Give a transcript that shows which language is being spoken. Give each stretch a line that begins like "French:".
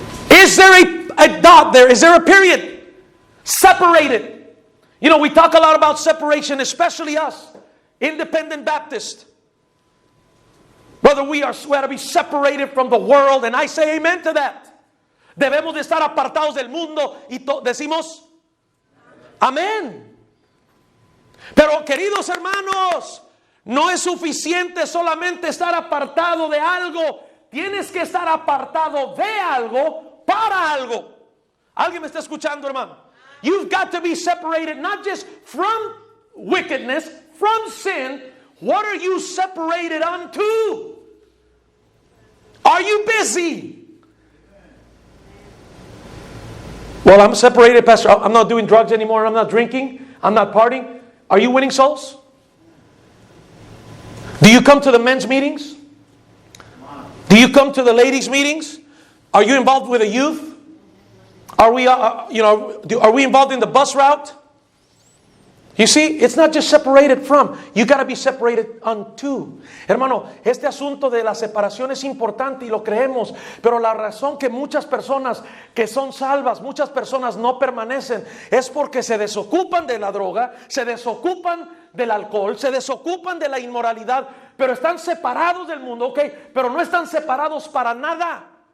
English: Is there a dot there? Is there a period? Separated. You know, we talk a lot about separation, especially us, Independent Baptist. Brother, we have to be separated from the world, and I say amen to that.
Spanish: Debemos de estar apartados del mundo y decimos amén. Pero queridos hermanos, no es suficiente solamente estar apartado de algo. Tienes que estar apartado de algo para algo. ¿Alguien me está escuchando, hermano?
English: You've got to be separated not just from wickedness, from sin. What are you separated unto? Are you busy? Well, I'm separated, Pastor. I'm not doing drugs anymore. I'm not drinking. I'm not partying. Are you winning souls? Do you come to the men's meetings? Do you come to the ladies' meetings? Are you involved with the youth? Are we, are we involved in the bus route? You see, it's not just separated from. You got to be separated unto.
Spanish: Hermano, este asunto de la separación es importante y lo creemos. Pero la razón que muchas personas que son salvas, muchas personas no permanecen, es porque se desocupan de la droga, se desocupan del alcohol, se desocupan de la inmoralidad, pero están separados del mundo, ok, pero no están separados para nada.